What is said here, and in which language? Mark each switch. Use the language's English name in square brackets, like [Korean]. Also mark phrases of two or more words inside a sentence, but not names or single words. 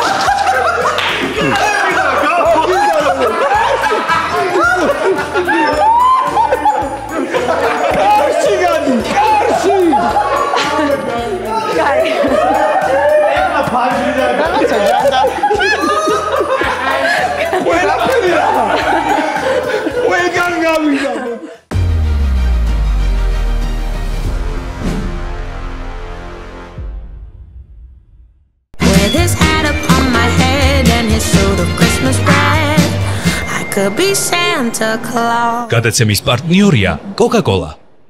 [Georgian] კარში გადი კარში კაი ეხლა ფაჟიდა რაღაცა ჯანდა ყველაფერი რა ყველგან გავიდა [English] With his hat upon my head and his suit of Christmas bread, I could be Santa Claus. [Georgian] გადაცემის პარტნიორია Coca-Cola.